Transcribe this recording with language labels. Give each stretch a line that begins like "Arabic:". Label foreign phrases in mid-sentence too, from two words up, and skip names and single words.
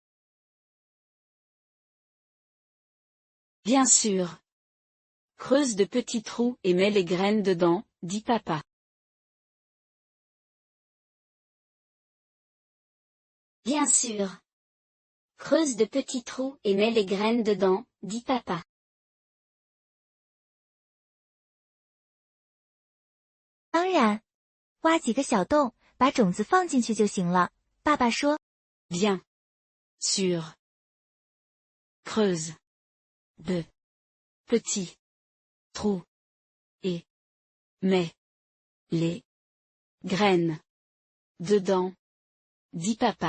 French: Bien sûr. Creuse de petits trous et mets les graines dedans, dit papa. Bien sûr. Creuse de petits trous et mets les graines dedans, dit papa.
Chinese: 当然，挖几个小洞，把种子放进去就行了。爸爸说。
French: Bien sûr. Creuse de petits trous et mets les graines dedans, dit papa.